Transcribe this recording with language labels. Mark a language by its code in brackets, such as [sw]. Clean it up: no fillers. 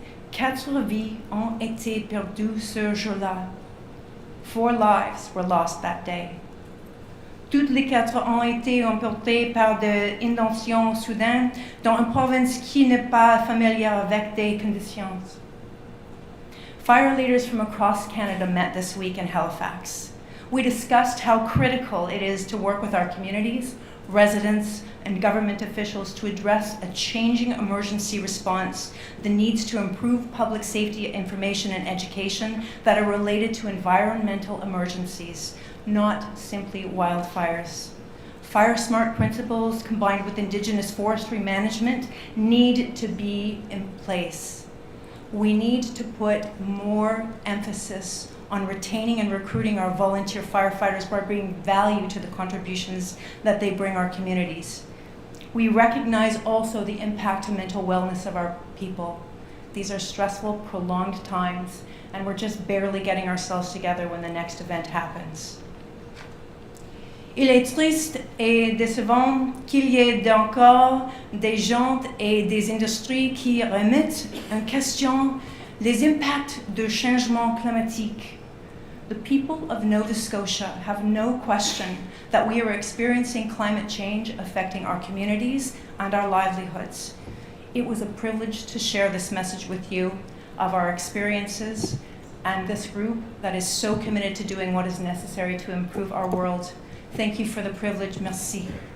[fr] 4 vies ont été perdues ce jour-là. [en] 4 lives were lost that day. [fr] Toutes les 4 ont été emportées par des inondations soudaines dans une province qui n'est pas familière avec des conditions. [en] Fire leaders from across Canada met this week in Halifax. We discussed how critical it is to work with our communities, residents, and government officials to address a changing emergency response, the needs to improve public safety information and education that are related to environmental emergencies, not simply wildfires. Fire smart principles combined with Indigenous forestry management need to be in place. We need to put more emphasis on retaining and recruiting our volunteer firefighters by bringing value to the contributions that they bring our communities. We recognize also the impact to mental wellness of our people. These are stressful, prolonged times, and we're just barely getting ourselves together when the next event happens. [fr] Il est triste et décevant qu'il y ait encore des gens et des industries qui remettent en question les impacts du changement climatique. [en] The people of Nova Scotia have no question that we are experiencing climate change affecting our communities and our livelihoods. It was a privilege to share this message with you of our experiences and this group that is so committed to doing what is necessary to improve our world. Thank you for the privilege. [fr] Merci.